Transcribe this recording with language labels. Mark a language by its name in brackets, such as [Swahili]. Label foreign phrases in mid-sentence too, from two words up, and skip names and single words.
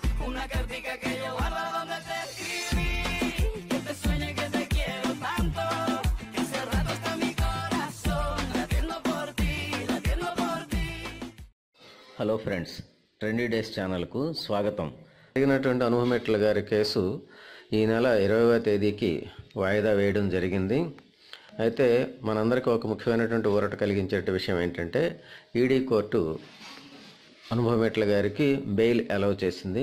[Spanish] una cartica que yo guardo donde te escribí, que te sueñe que te quiero tanto, que hace rato está mi corazón latiendo por ti, latiendo por ti. [English] Hello friends, [Telugu] ట్రెండీ డేస్ ఛానల్కు స్వాగతం. జరిగినటువంటి అనుభవమెట్ల గారి కేసు ఈ నెల 20వ తేదీకి వాయిదా వేయడం జరిగింది. అయితే మనందరికీ ఒక ముఖ్యమైనటువంటి ఊరట కలిగించే విషయం ఏంటంటే, [English] ED court [Telugu] అనుభవమెట్ల గారికి [English] bail allow [Telugu] చేసింది.